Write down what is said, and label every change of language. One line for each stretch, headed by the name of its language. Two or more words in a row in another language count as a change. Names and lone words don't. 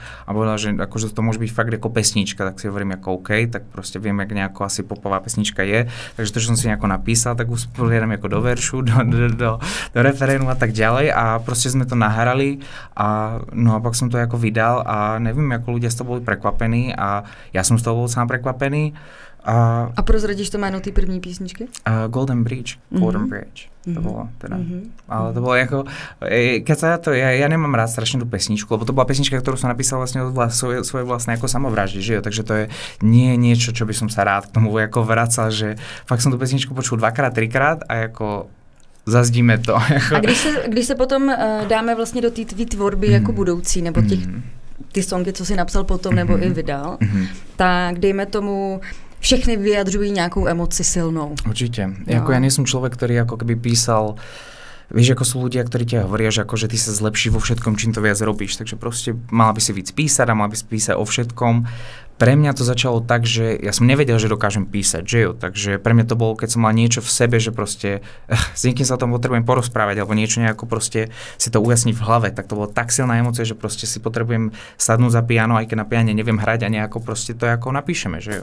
Slovak: A povedal, že akože to môže byť fakt ako pesnička, tak si hovorím ako OK, tak proste viem, jak nejako asi popová pesnička je. Takže to, že som si nejako napísal, tak usporiadam ako do veršu, do referénu a tak ďalej. A proste sme to nahrali a no a pak som to ako vydal a neviem, ako ľudia z toho boli prekvapení a ja som z toho bol sám prekvapený.
Czech: A prozradíš to jméno té první písničky?
Slovak: Golden Bridge. To bolo teda. Ale to bolo ako, keď sa to, ja nemám rád strašne tú pesničku, lebo to bola pesnička, ktorú som napísal vlastne od svoje vlastné ako samovraždy, že jo, takže to je nie niečo, čo by som sa rád k tomu ako vracal, že fakt som tú pesničku počul 2-krát, 3-krát a ako zazdíme to.
Czech: A když se potom dáme vlastně do té tvý tvorby jako budoucí, nebo ty songy, co si napsal potom, nebo i vydal, tak dejme tomu všechny vyjadřují nějakou emoci silnou.
Slovak: Určite. Jako ja nie som človek, ktorý ako keby písal, vieš, ako sú ľudia, ktorí ti hovoria, že akože ty sa zlepší vo všetkom, čím to viac robíš. Takže proste mala by si víc písať a mala by si písať o všetkom. Pre mňa to začalo tak, že ja som nevedel, že dokážem písať, že jo. Takže pre mňa to bolo, keď som mal niečo v sebe, že proste s niekým sa o tom potrebujem porozprávať alebo niečo nejako proste si to ujasniť v hlave, tak to bolo tak silná emócia, že proste si potrebujem sadnúť za piano, aj keď na piane neviem hrať a nejako proste to ako napíšeme, že jo.